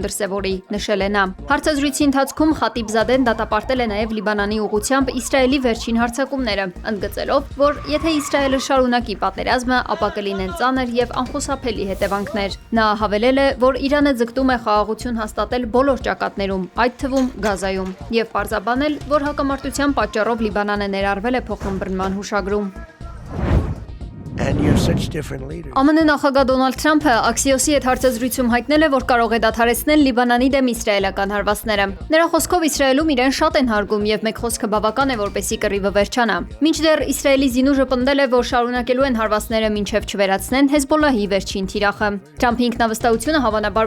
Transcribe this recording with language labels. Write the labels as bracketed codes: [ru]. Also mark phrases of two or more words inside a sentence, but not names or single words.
[hy] դրսևորի, նշել է նա։ Հարցազրույցի ընթացքում Խատիբզադեն դատապարտել է նաև Լիբանանի ուղղությամբ Իսրայելի վերջին հարձակումները, ընդգծելով, որ եթե Իսրայելը շարունակի պատերազմը, ապա կլինեն ծանր եւ անխուսափելի հետևանքներ։ Նա հավելել է, որ Իրանը ձգտում է խաղաղություն հաստատել բոլոր ճակատներում, այդ թվում Գազայում, եւ պարզաբանել, որ հակամարտության պատճառով Լիբանանը ներառվել է փոխըմբռնման հուշագրում։ [en] when you have such different leaders. [hy] ԱՄՆ նախագահ Դոնալդ Թրամփը Axios-ի հետ հարցազրույցում հայտնել է, որ կարող է դադարեցնել Լիբանանի դեմ իսրայելական հարվածները։ Նրա խոսքով Իսրայելում իրեն շատ են հարգում եւ մեկ խոսքը բավական է, որպեսզի կռիվը վերջանա։ Մինչդեռ Իսրայելի զինուժը պնդել է, որ շարունակելու են հարվածները մինչև չվերացնեն Հեզբոլլահի վերջին թիրախը։ Թրամփի ինքնավստահությունը հավանաբար